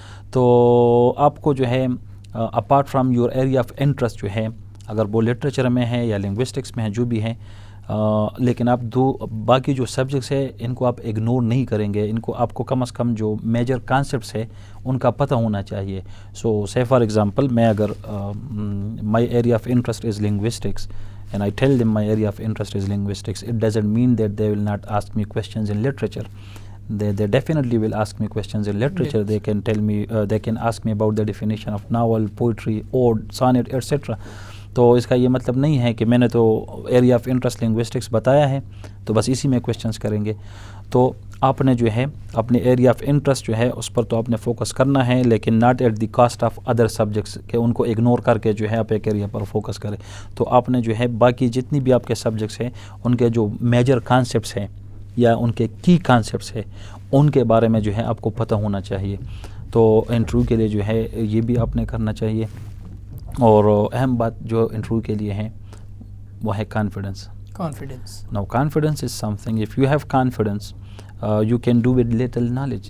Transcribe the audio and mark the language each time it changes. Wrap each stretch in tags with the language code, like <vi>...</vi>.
<ur>تو آپ کو جو ہے</ur> <en>apart from your area of interest</en> <ur>جو ہے, اگر وہ لٹریچر میں ہے یا لنگوسٹکس میں ہے جو بھی ہے, لیکن آپ باقی جو سبجیکٹس ہے ان کو آپ اگنور نہیں کریں گے, ان کو آپ کو کم از کم جو میجر کانسیپٹس ہے ان کا پتہ ہونا چاہیے.</ur> <en>so say for example</en> <ur>میں اگر</ur> <en>My area of interest is linguistics and I tell them my area of interest is linguistics, it doesn't mean that they will not ask me questions in literature. They definitely will ask me questions in literature. Yes. They can tell me, they can ask me about the definition of novel, poetry, ode, sonnet, etc.</en> <ur>تو اس کا یہ مطلب نہیں ہے کہ میں نے تو ایریا آف انٹرسٹ لنگوسٹکس بتایا ہے تو بس اسی میں کویسچنس کریں گے. تو آپ نے جو ہے اپنے ایریا آف انٹرسٹ جو ہے اس پر تو آپ نے فوکس کرنا ہے, لیکن</ur> <en>not at the cost of other subjects,</en> <ur>کہ ان کو اگنور کر کے جو ہے آپ ایک ایریا پر فوکس کریں. تو آپ نے جو ہے باقی جتنی بھی آپ کے سبجیکٹس ہیں ان کے جو میجر کانسیپٹس ہیں یا ان کے کی کانسیپٹس ہیں ان کے بارے میں جو ہے آپ کو پتہ ہونا چاہیے. تو انٹرویو کے لیے جو ہے یہ بھی آپ نے کرنا چاہیے. اور اہم بات جو انٹرویو کے لیے ہے وہ ہے confidence.</ur> <en>Now confidence is something, if you have confidence, you can do with little knowledge.</en>